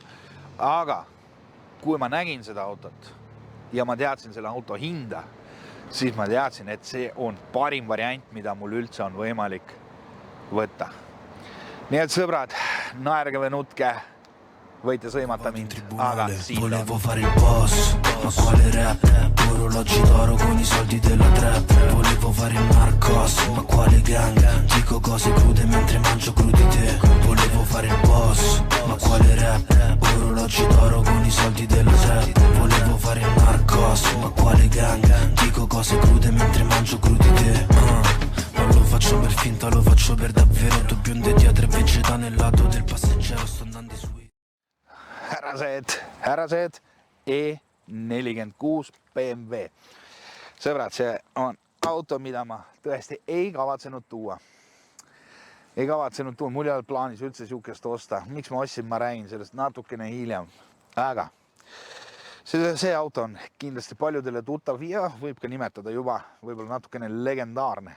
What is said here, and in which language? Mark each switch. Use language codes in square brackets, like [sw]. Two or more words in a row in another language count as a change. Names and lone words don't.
[et] Aga kui ma nägin seda autot ja ma teadsin selle auto hinda, siis ma teadsin, et see on parim variant, mida mul üldse on võimalik võtta. Nii et sõbrad, naerge või nutke, võite sõimata mind, aga siin [it] volevo fare il boss, ma quale rap? Orologi d'oro con i soldi della trap. Volevo fare il narcos, ma quale gang? Dico cose crude mentre mangio crudité. Volevo fare il boss, ma quale rap? Orologi d'oro con i soldi della trap. Volevo fare il narcos, ma quale gang? Dico cose crude mentre mangio crudité. Non lo faccio per finta, lo faccio per davvero. Tu bionde dietro e vegeta nel lato del passeggero. Sto andando su [et] härrased E46 BMW. Sõbrad, see on auto, mida ma tõesti ei kavatsenud tuua. Mul ei ole plaanis üldse siukest osta. Miks ma ostsin, ma räägin sellest natukene hiljem. Aga see auto on kindlasti paljudele tuttav ja võib ka nimetada juba võib-olla natukene legendaarne.